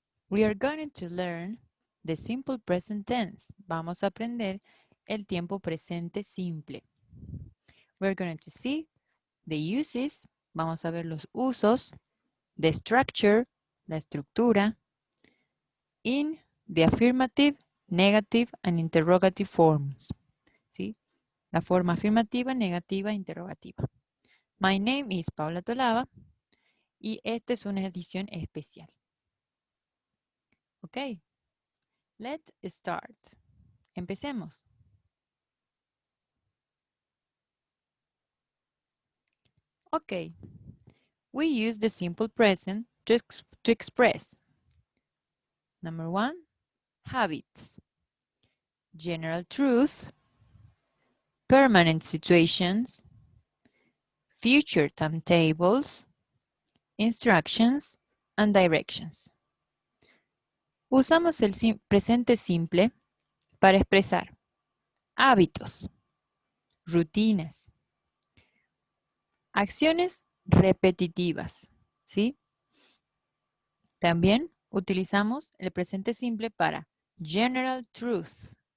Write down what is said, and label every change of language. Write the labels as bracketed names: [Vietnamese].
[English] We are going to learn the simple present tense. [Spanish] Vamos a aprender el tiempo presente simple. [English] We're going to see the uses. [Spanish] Vamos a ver los usos, [English] the structure, [Spanish] la estructura, [English] in the affirmative, negative, and interrogative forms. [Spanish] ¿Sí? La forma afirmativa, negativa, interrogativa. [English] My name is Paula Tolava. [Spanish] Y esta es una edición especial. [English] Ok, let's start. [Spanish] Empecemos. [English] Ok, we use the simple present to express. Number 1, habits. General truth. Permanent situations. Future timetables. Instructions and directions. [Spanish] Usamos el presente simple para expresar hábitos, rutinas, acciones repetitivas, ¿sí? También utilizamos el presente simple para general truth.